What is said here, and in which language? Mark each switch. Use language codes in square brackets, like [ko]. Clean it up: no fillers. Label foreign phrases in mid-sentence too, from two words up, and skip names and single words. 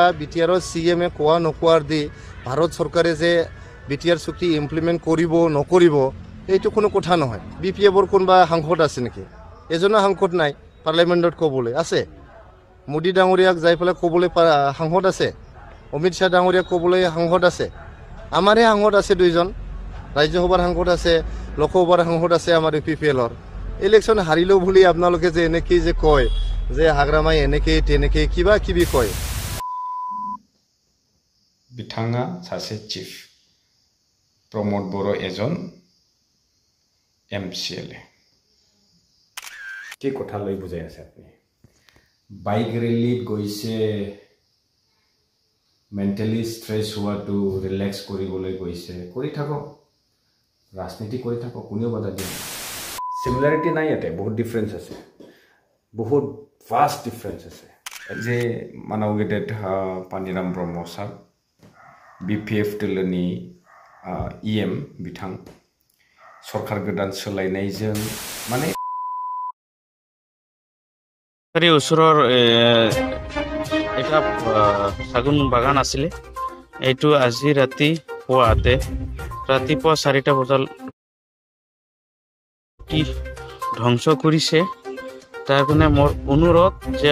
[as] বিটিআৰৰ CM এ কোৱা নকোৱাৰ দি ভাৰত চৰকাৰে যে বিটিআৰ চুক্তি ইমপ্লিমেন্ট কৰিব নকৰিব এইটো কোনো কথা নহয় BPFৰ কোনবা সাংসদ আছে নেকি এজনৰ সাংসদ নাই পাৰ্লিমেন্টত ক'বলৈ আছে মোদী ডাঙৰীয়াক যাই পেলাই ক'বলৈ সাংসদ আছে অমিত শাহ ডাঙৰীয়াক ক'বলৈ সাংসদ আছে আমাৰে সাংসদ আছে দুইজন ৰাজ্যসভাৰ সাংসদ আছে লোকসভাৰ সাংসদ আছে আমাৰ UPPLৰ ইলেকশন হাৰিলো বুলি আপোনালোকে যে এনেকি যে কয় যে হাগ্ৰামাই এনেকে তেনেকে কিবা কিবি কয় [brx] बिथाङा सासे चिफ प्रमोद बड़ो एजन MCLA [as] কি কথা লৈ বুজাই আছে আপুনি বাইক ৰেলীত গৈছে [en] mentally stress [as] হোৱাটো ৰিলেক্স কৰিবলৈ গৈছে কৰি থাকক ৰাজনীতি কৰি থাকক কোনেও বাধা দিয়ে সিমিলাৰিটি নাই ইয়াতে বহুত ডিফাৰেন্স আছে বহুত [en] fast difference [as] আছে যে মানৱগেটেড পানিৰাম ব্ৰহ্ম ছাৰ [brx] BPF दलोनि EM बिथां सरकार गोदान सोलायनायजों माने [as] এই ওচৰৰ এটা সাগুন বাগান আছিল এইটো আজি ৰাতি পুৱাতে ৰাতিপুৱা 4টা বজাত কি ধ্বংস কৰিছে তাৰ কাৰণে মোৰ অনুৰোধ যে